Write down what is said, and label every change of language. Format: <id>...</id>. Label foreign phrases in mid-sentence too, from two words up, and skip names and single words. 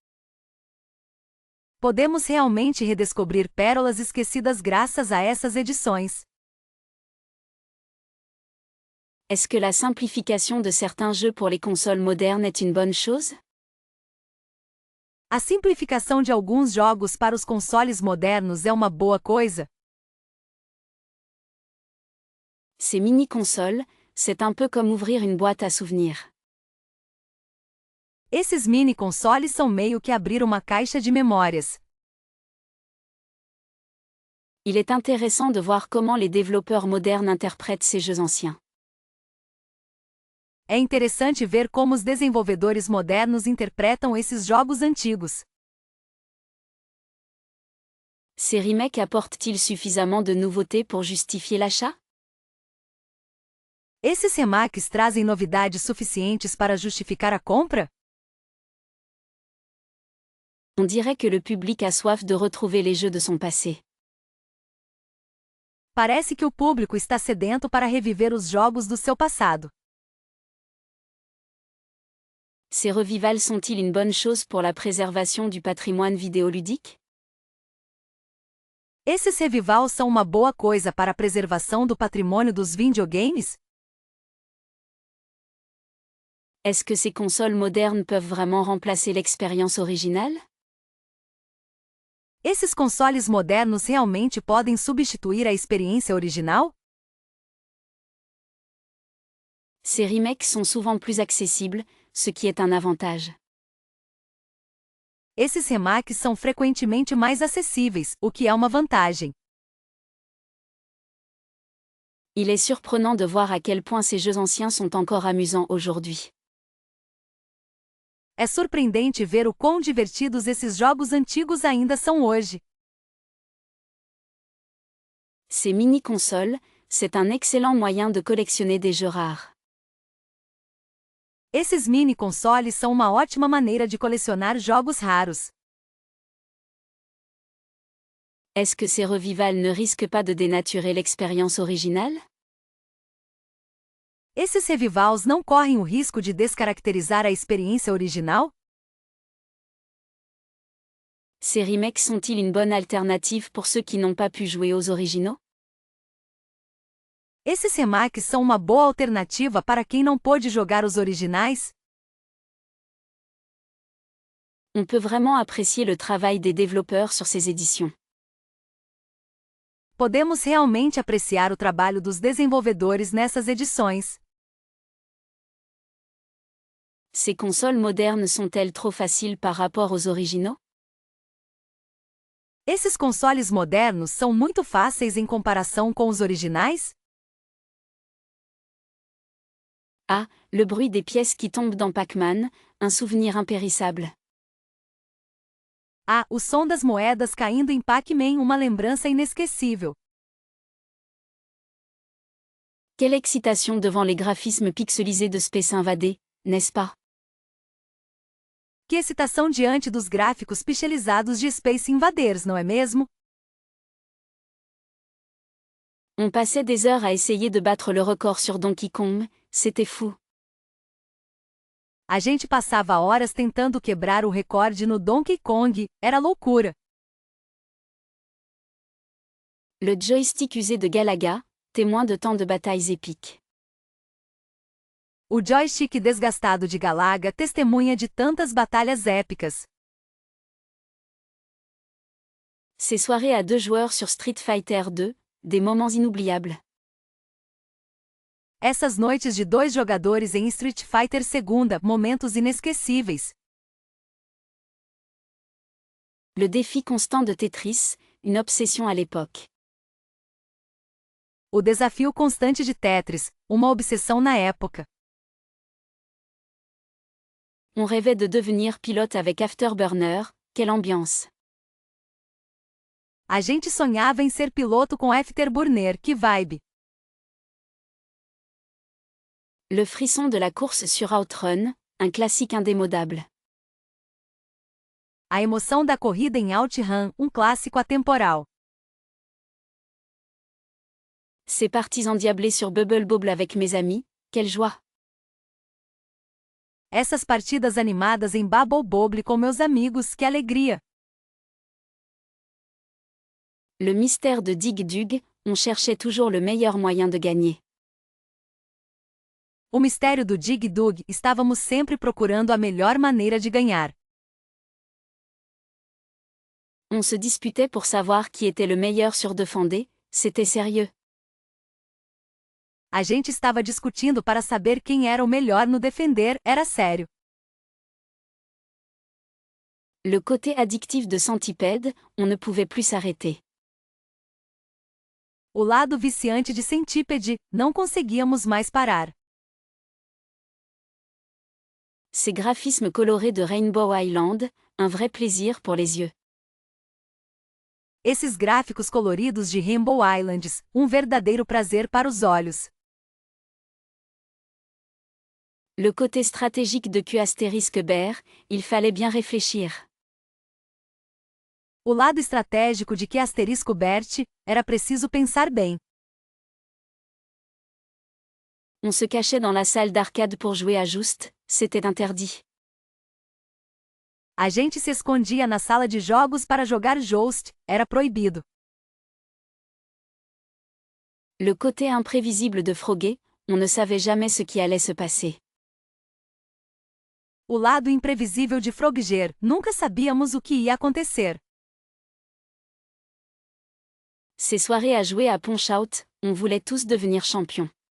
<pt>Podemos realmente redescobrir pérolas esquecidas graças a essas edições.</pt> <fr>Est-ce que la simplification de certains jeux pour les consoles modernes est une bonne chose?</fr> <pt>A simplificação de alguns jogos para os consoles modernos é uma boa coisa?</pt> <fr>Ces mini-consoles, c'est un peu comme ouvrir une boîte à souvenirs.</fr> <pt>Esses mini-consoles são meio que abrir uma caixa de memórias.</pt> <fr>Il est intéressant de voir comment les développeurs modernes interprètent ces jeux anciens.</fr> <pt>É interessante ver como os desenvolvedores modernos interpretam esses jogos antigos.</pt> <fr>Ces remakes apportent-ils suffisamment de nouveautés pour justifier l'achat?</fr> <pt>Esses remakes trazem novidades suficientes para justificar a compra?</pt> <fr>On dirait que le public a soif de retrouver les jeux de son passé.</fr> <pt>Parece que o público está sedento para reviver os jogos do seu passado.</pt> <fr>Ces revivals sont-ils une bonne chose pour la préservation du patrimoine vidéoludique?</fr> <pt>Esses revivals são uma boa coisa para a preservação do patrimônio dos videogames?</pt> <fr>Est-ce que ces consoles modernes peuvent vraiment remplacer l'expérience originale?</fr> <pt>Esses consoles modernos realmente podem substituir a experiência original?</pt> <fr>Ces remakes sont souvent plus accessibles, ce qui est un avantage.</fr> <pt>Esses remakes são frequentemente mais acessíveis, o que é uma vantagem.</pt> <fr>Il est surprenant de voir à quel point ces jeux anciens sont encore amusants aujourd'hui.</fr> <pt>É surpreendente ver o quão divertidos esses jogos antigos ainda são hoje.</pt> <fr>Ces mini-consoles, c'est un excellent moyen de collectionner des jeux rares.</fr> <pt>Esses mini consoles são uma ótima maneira de colecionar jogos raros.</pt> <fr>Est-ce que ces revivals ne risquent pas de dénaturer l'expérience originale?</fr> <pt>Esses revivals não correm o risco de descaracterizar a experiência original?</pt> <fr>Ces remakes sont-ils une bonne alternative pour ceux qui n'ont pas pu jouer aux originaux?</fr> <pt>Esses remakes são uma boa alternativa para quem não pôde jogar os originais?</pt> <fr>On peut vraiment apprécier le travail des développeurs sur ces éditions.</fr> <pt>Podemos realmente apreciar o trabalho dos desenvolvedores nessas edições.</pt> <fr>Ces consoles modernes sont-elles trop faciles par rapport aux originaux?</fr> <pt>Esses consoles modernos são muito fáceis em comparação com os originais?</pt> <fr>Ah, le bruit des pièces qui tombent dans Pac-Man, un souvenir impérissable.</fr> <pt>Ah, o som das moedas caindo em Pac-Man, uma lembrança inesquecível.</pt> <fr>Quelle excitation devant les graphismes pixelisés de Space Invaders, n'est-ce pas?</fr> <pt>Que excitação diante dos gráficos pixelizados de Space Invaders, não é mesmo?</pt> <fr>On passait des heures à essayer de battre le record sur Donkey Kong, c'était fou.</fr> <pt>A gente passava horas tentando quebrar o recorde no Donkey Kong, era loucura.</pt> <fr>Le joystick usé de Galaga, témoin de tant de batailles épiques.</fr> <pt>O joystick desgastado de Galaga testemunha de tantas batalhas épicas.</pt> <fr>Ces soirées à 2 joueurs sur Street Fighter 2, des moments inoubliables.</fr> <pt>Essas noites de 2 jogadores em Street Fighter 2, momentos inesquecíveis.</pt> <fr>Le défi constant de Tetris, une obsession à l'époque.</fr> <pt>O desafio constante de Tetris, uma obsessão na época.</pt> <fr>On rêvait de devenir pilote avec Afterburner, quelle ambiance.</fr> <pt>A gente sonhava em ser piloto com Afterburner, que vibe.</pt> <fr>Le frisson de la course sur Outrun, un classique indémodable.</fr> <pt>A emoção da corrida em OutRun, um clássico atemporal.</pt> <fr>Ces parties endiablées sur Bubble Bobble avec mes amis, quelle joie.</fr> <pt>Essas partidas animadas em Bubble Bobble com meus amigos, que alegria.</pt> <fr>Le mystère de Dig Dug, on cherchait toujours le meilleur moyen de gagner.</fr> <pt>O mistério do Dig Dug, estávamos sempre procurando a melhor maneira de ganhar.</pt> <fr>On se disputait pour savoir qui était le meilleur sur Defendez, c'était sérieux.</fr> <pt>A gente estava discutindo para saber quem era o melhor no defender, era sério.</pt> <fr>Le côté addictif de Centipede, on ne pouvait plus s'arrêter.</fr> <pt>O lado viciante de Centipede, não conseguíamos mais parar.</pt> <fr>Ces graphismes colorés de Rainbow Island, un vrai plaisir pour les yeux.</fr> <pt>Esses gráficos coloridos de Rainbow Islands, um verdadeiro prazer para os olhos.</pt> <fr>Le côté stratégique de Q*Bear, il fallait bien réfléchir.</fr> <pt>O lado estratégico de Q*Bert, era preciso pensar bem.</pt> <fr>On se cachait dans la salle d'arcade pour jouer à Just, c'était interdit.</fr> <pt>A gente se escondia na sala de jogos para jogar Joust, era proibido.</pt> <fr>Le côté imprévisible de Frogger, on ne savait jamais ce qui allait se passer.</fr> <pt>O lado imprevisível de Frogger, nunca sabíamos o que ia acontecer.</pt> <fr>Ces soirées à jouer à Punch-Out, on voulait tous devenir champions.</fr>